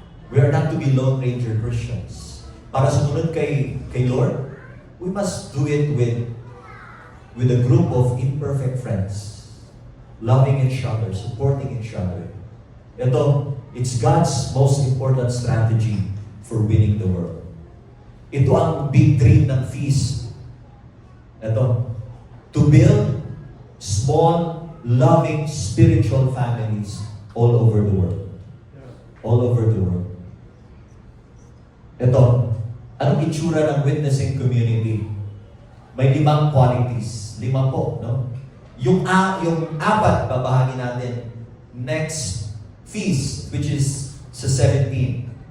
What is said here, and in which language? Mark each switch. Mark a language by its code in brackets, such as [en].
[en] We are not to be Lone Ranger Christians. [tl] Para sumunod kay Lord, [en] we must do it with a group of imperfect friends, loving each other, supporting each other. Ito, it's God's most important strategy for winning the world. [tl] Ito ang big dream ng feast. [en] Ito, to build small, loving, spiritual families all over the world. All over the world. [tl] Ito, anong itsura ng [en] witnessing community? [tl] May 5 qualities. 5 po, no? Yung 4, babahagi natin next feast, which is sa 17.